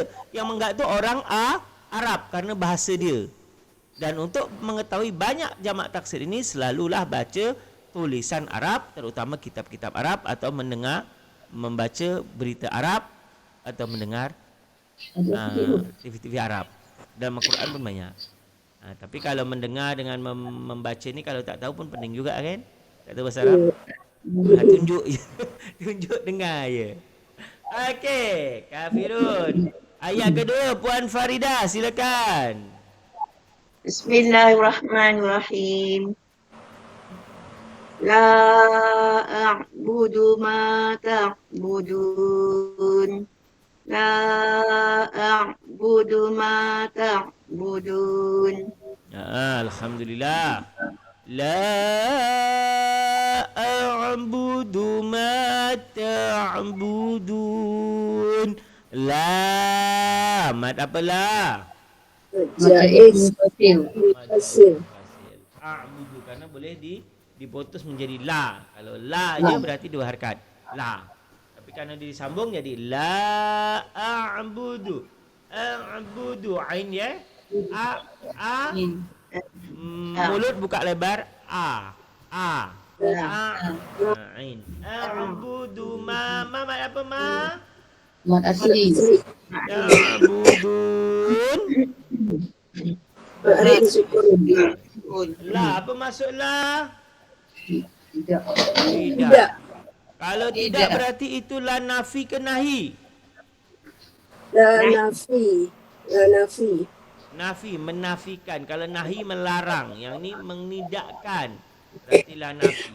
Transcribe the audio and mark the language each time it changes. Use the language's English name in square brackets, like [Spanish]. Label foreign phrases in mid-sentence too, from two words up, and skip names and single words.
[Malay] Yang mengagak tu orang Arab karena bahasa dia. Dan untuk mengetahui banyak jamak taksir ini, selalulah baca tulisan Arab, terutama kitab-kitab Arab, atau membaca berita Arab, atau mendengar TV-TV Arab. Dalam Al-Quran pun banyak. Tapi kalau mendengar dengan membaca ni, kalau tak tahu pun pening juga kan? Tak tahu bahasa Arab. Tunjuk je. Tunjuk dengar je. Okey, kafirun. Ayat kedua, Puan Farida, silakan. [Arabic] بسم الله الرحمن الرحيم. لا أعبد ما تعبدون. لا أعبد ما تعبدون. الحمد لله. لا أعبد ما تعبدون. [Malay] La, mad apa la? Jaiz. Hasil. A'budu, karena boleh diputus menjadi la. Kalau la je berarti 2 harakat. La. Tapi kerana disambung jadi [Arabic] لا أعبد. [Malay] A'budu, ain ya. Mulut buka lebar. Ain. [Arabic] أعبد ما [Malay] apa ma? Mat asli. [Arabic] يعبدون. لا, [Malay] apa maksud la? Tidak. Tidak. Kalau tidak berarti itulah nafi ke nahi? La nafi. Nafi, menafikan. Kalau nahi melarang. Yang ni menidakkan. Berarti la nafi.